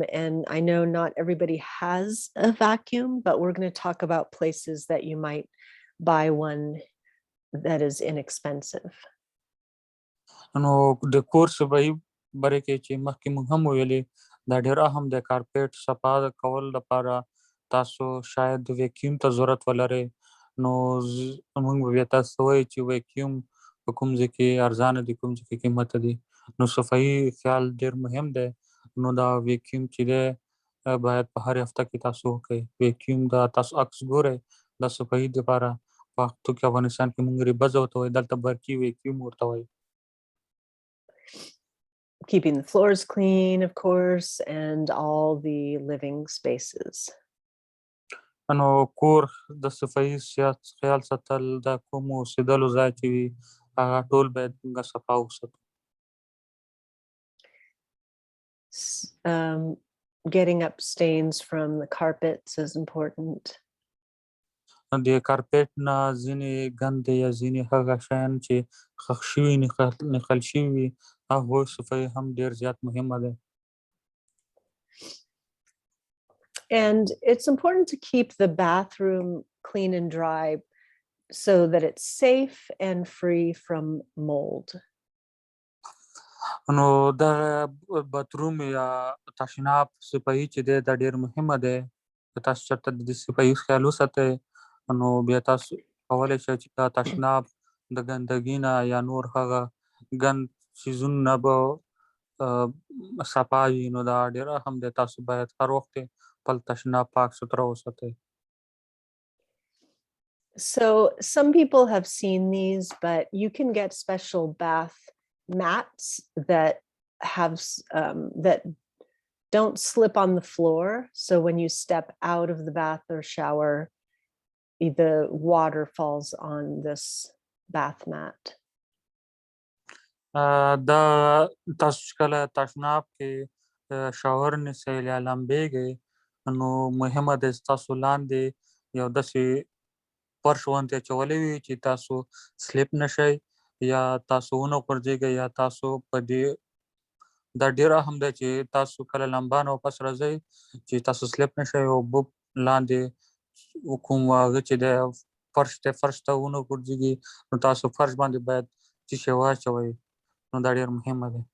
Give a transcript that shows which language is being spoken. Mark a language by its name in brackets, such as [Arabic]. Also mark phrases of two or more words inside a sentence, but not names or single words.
[English] And I know not everybody has a vacuum, but we're going to talk about places that you might buy one that is inexpensive. [Pashto] نو د کور صفایي باره کې چې مخکې موږ هم ویلې دا ډېر اهم دی کارپېټ صفا کول لپاره تاسو شاید ویکیوم ته ضرورت ولرئ نو موږ به بیا تاسو ته وایو چې ویکیوم په کوم ځای کې ارزانه دي کوم ځای کې قیمته دي نو صفایي خیال ډېر مهم دی نو دا ویکیوم چې دی باید په هر هفته کې تاسو وکړئ ویکیوم دا تاسو عکس ګورئ د صفایي دپاره پښتو کې افغانستان کې موږ ریبزه ورته وایو دلته برقي ویکیوم ورته وایو [English] Keeping the floors clean, of course, and all the living spaces. [Pashto] نو کور د صفایي خیال ساتل د کوم اوسېدلو ځای چې وي هغه ټول باید موږ صفا وساتو [English] Getting up stains from the carpets is important. [Pashto] د کارپېټ نه ځینې ګندې یا ځینې هغه شیان چې ښخ شوي نښل شوي وي هغوی صفایي هم ډېر زیات مهمه ده [English] And it's important to keep the bathroom clean and dry so that it's safe and free from mold. [Pashto] نو دا باتروم یا تشناب صفایي چې دی دا ډېر مهمه دی که تاسو چېرته د دې صفایي خیال وساتئ نو بیا تاسو کولی شئ چې دا تشناب د ګندګي نه یا نور هغه ګند څیزونو نه به صفا وي نو دا ډېر اهم دی تاسو باید هر وخت خپل تشناب پاک سوتره وساتئ [English] So some people have seen these, but you can get special bath mats that have that don't slip on the floor. So when you step out of the bath or shower, the water falls on this bath mat. [Pashto] دا تاسو چې کله تشناب کې شاور نیسئ یا لامبېږئ نو مهمه ده چې تاسو لاندې یو داسې فرش غوندې اچولی وي چې تاسو سلیپ نه شئ یا تاسو ونه غورځېږئ یا تاسو په دې دا ډېر اهم دی چې تاسو کله لمبا نه واپس راځئ چې تاسو سلیپ نه شئ اوبه لاندې کوم هغه چې دی فرش ته ونه غورځېږي نو تاسو فرش باندې باید څه شی واچوئ نو دا ډېر مهمه دی